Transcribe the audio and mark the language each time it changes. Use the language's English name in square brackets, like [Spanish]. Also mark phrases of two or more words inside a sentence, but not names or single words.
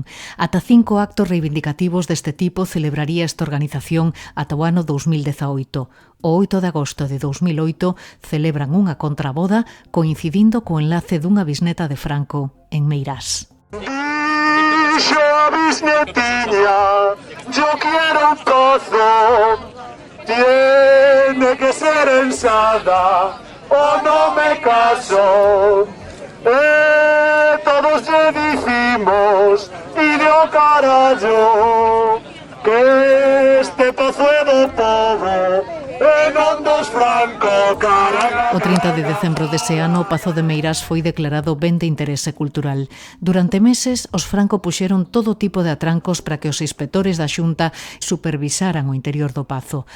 [Galician] Ata 5 actos reivindicativos deste tipo celebraría esta organización ata o ano 2018. O 8 de agosto de 2008 celebran unha contraboda coincidindo co enlace dunha bisneta de Franco en Meirás. Dixo a bisnetiña, [Spanish] yo quiero un pozo. Tiene que ser ensada o no me caso. Todos le dijimos y dio [Galician] carallo que este pozo é do povo e non dos Franco, carallo. O 30 de decembro dese ano, o Pazo de Meirás foi declarado ben de interese cultural. Durante meses, os Franco puxeron todo tipo de atrancos para que os inspectores da Xunta supervisaran o interior do Pazo.